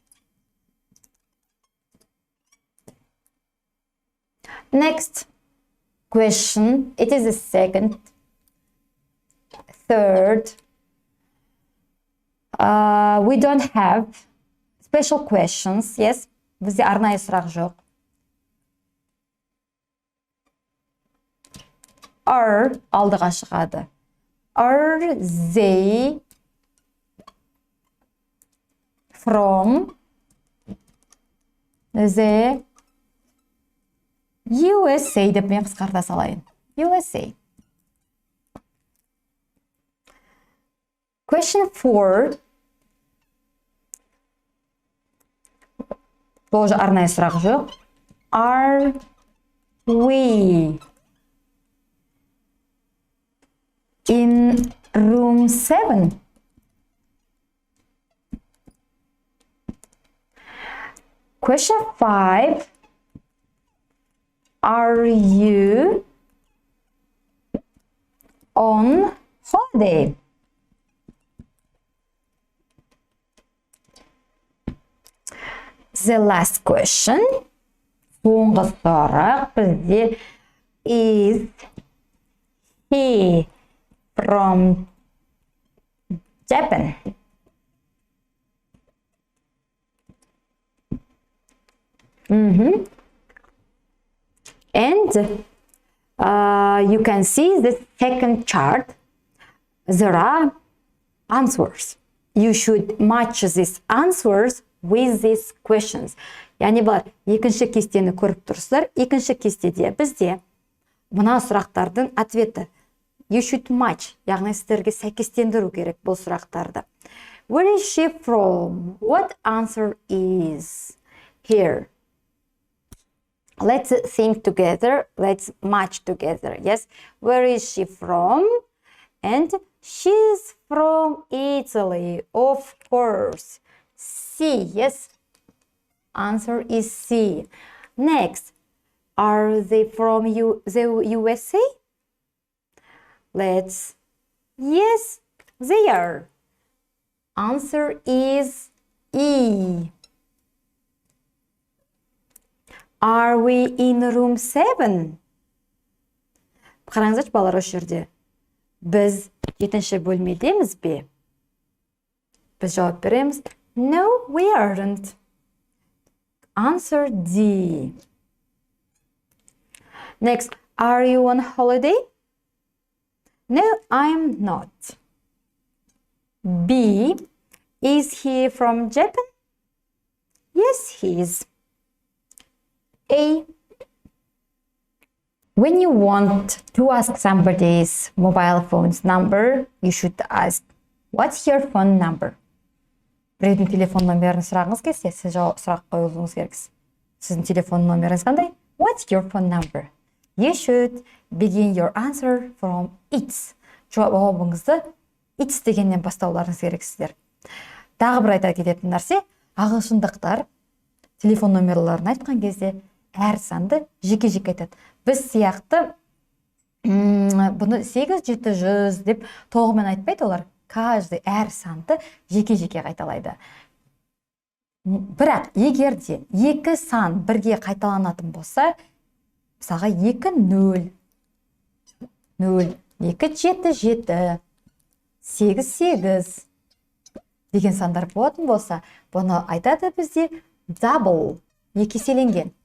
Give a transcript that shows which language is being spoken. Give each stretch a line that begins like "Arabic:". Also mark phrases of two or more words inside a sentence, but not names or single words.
English: Next question. It is the second, third. We don't have special questions. Yes,
Kazakh: бізде арнайы сұрақ жоқ. Are алдыға шығады.
English: Are they from the USA
Kazakh: деп мен қысқарта салайын.
English: USA. Question 4.
Kazakh: Тоже арнайы сұрақ жоқ.
English: Are we in room 7? Question 5. Are you on holiday? The last question.
Kazakh: Соңғы сұрақ бізде
English: is he from Japan? And you can see the second chart. There are answers. You should match these answers with these questions.
Kazakh: Яғни бар, екінші кестені көріп тұрсыздар. Екінші кестеде бізде мына сұрақтардың ответі.
English: You should match.
Kazakh: Яғни сіздерге сәйкестендіру керек бұл сұрақтарды.
English: Where is she from? What answer is here? Let's think together. Let's match together. Yes. Where is she from? And she's from Italy, of course. C. Yes. Answer is C. Next, are they from the USA? Yes, they are. Answer is E. Are we in room 7?
Kazakh: Қараңыздаршы балалар, осы жерде. Біз 7-ші бөлмедеміз бе? Біз жауап береміз.
English: No, we aren't. Answer D. Next, are you on holiday? No, I'm not. B. Is he from Japan? Yes, he is. A. When you want to ask somebody's mobile phone's number, you should ask, what's your phone number?
Kazakh: Біреудің телефон номерін сұрағыңыз келсе, сіз сұрақ қоюыңыз керексіз. Сіздің телефон номеріңіз қандай?
English: What's your phone number? You should begin your answer from it's.
Kazakh: Жауабыңызды it's дегеннен бастауларыңыз керексіздер. Тағы бір айта кететін нәрсе, ағылшындықтар телефон номерларын айтқан кезде әр санды жеке-жеке айтады. Біз сияқты бұны 8-700 деп тоғымен айтпайды олар. Каждый әр санды жеке-жеке қайталайды. Бірақ егер де екі сан бірге қайталанатын болса, мысалға 2-0, 0, 2-7-7, 8-8 деген сандар болатын болса, бұны айтады бізде double, екі еселенген.